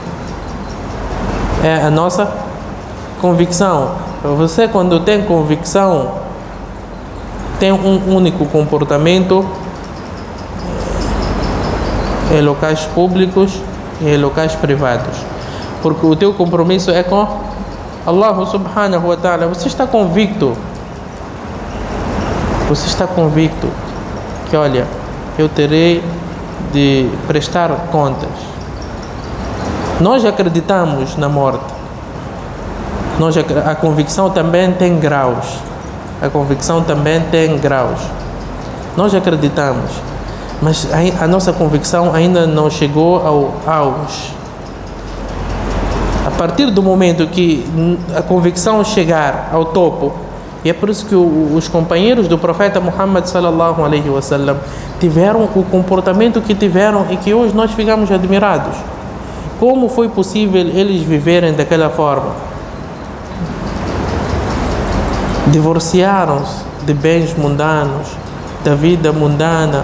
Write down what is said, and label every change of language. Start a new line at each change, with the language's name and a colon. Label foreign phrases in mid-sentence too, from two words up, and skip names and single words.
Portuguese: É a nossa convicção. Você, quando tem convicção, tem um único comportamento em locais públicos e em locais privados. Porque o teu compromisso é com
Arabic: الله سبحانه وتعالى.
Portuguese: Você está convicto que, olha, eu terei de prestar contas. Nós acreditamos na morte. A convicção também tem graus. Nós acreditamos, mas a nossa convicção ainda não chegou ao auge. A partir do momento que a convicção chegar ao topo, e é por isso que os companheiros do profeta Muhammad
Arabic: صلى الله عليه وسلم
Portuguese: tiveram o comportamento que tiveram e que hoje nós ficamos admirados. Como foi possível eles viverem daquela forma? Divorciaram-se de bens mundanos, da vida mundana.